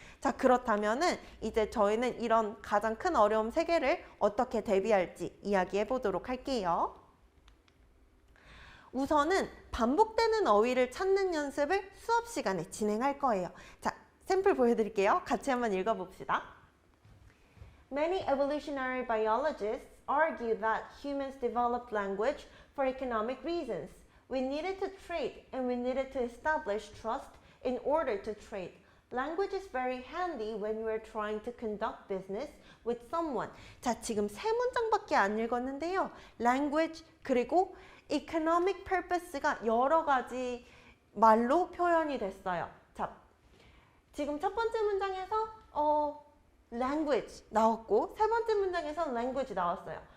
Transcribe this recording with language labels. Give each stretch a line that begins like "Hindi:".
Korean: 자, 그렇다면은 이제 저희는 이런 가장 큰 어려움 3개를 어떻게 대비할지 이야기해 보도록 할게요. 우선은 반복되는 어휘를 찾는 연습을 수업 시간에 진행할 거예요. 자, 샘플 보여드릴게요. 같이 한번 읽어봅시다.
English: Many evolutionary biologists argue that humans developed language for economic reasons. We needed to trade and we needed to establish trust in order to trade. Language is very handy when you are trying to conduct business with someone.
Korean: 자, 지금 3문장밖에 안 읽었는데요. Language 그리고 economic purpose가 여러 가지 말로 표현이 됐어요. 자, 지금 첫 번째 문장에서 language 나왔고 세 번째 문장에서 language 나왔어요.